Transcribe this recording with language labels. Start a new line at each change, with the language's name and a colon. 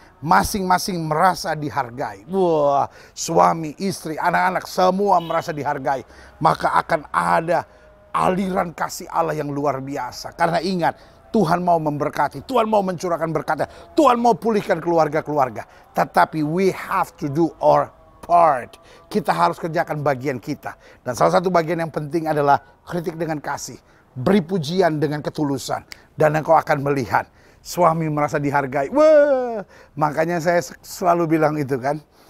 Indonesian: Masing-masing merasa dihargai. Wah, suami, istri, anak-anak semua merasa dihargai. Maka akan ada aliran kasih Allah yang luar biasa. Karena ingat, Tuhan mau memberkati, Tuhan mau mencurahkan berkatnya, Tuhan mau pulihkan keluarga-keluarga. Tetapi
English: we have to do our part.
Indonesian: Kita harus kerjakan bagian kita. Dan salah satu bagian yang penting adalah kritik dengan kasih. Beri pujian dengan ketulusan. Dan engkau akan melihat suami merasa dihargai. Wah, makanya saya selalu bilang itu kan.